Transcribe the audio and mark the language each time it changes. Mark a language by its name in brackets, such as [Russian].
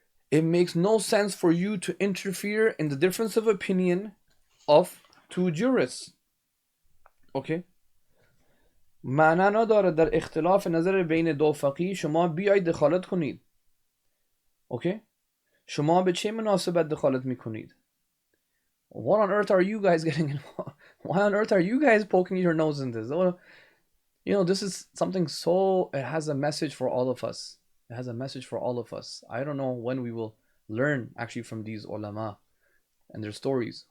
[English] It makes no sense for you to interfere in the difference of opinion of two jurists. Okay? [Persian] معنا نداره در اختلاف نظر بین دو فقیه شما بیایید دخالت کنید. اوکی؟ شما به چه مناسبت دخالت میکنید؟ [English] What on earth are you guys getting involved? Why on earth are you guys poking your nose in this? This is something so, it has a message for all of us. It has a message for all of us. I don't know when we will learn actually from these ulama and their stories.